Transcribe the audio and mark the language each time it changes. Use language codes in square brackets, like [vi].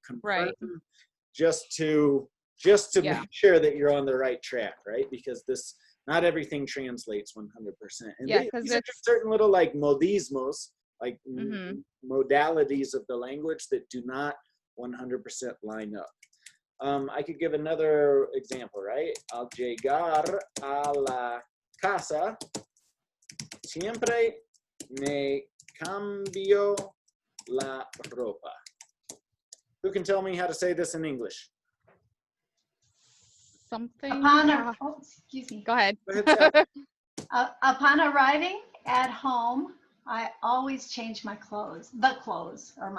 [en] Confirm just to make sure that you're on the right track, right? Because not everything translates 100%. And these are just certain little like modismos, like modalities of the language that do not 100% line up. I could give another example, right? [es] Al llegar a la casa, siempre me cambio la ropa. [en] Who can tell me how to say this in English? Something. Excuse me. Go ahead. Upon arriving at home, I always change my clothes, my clothes.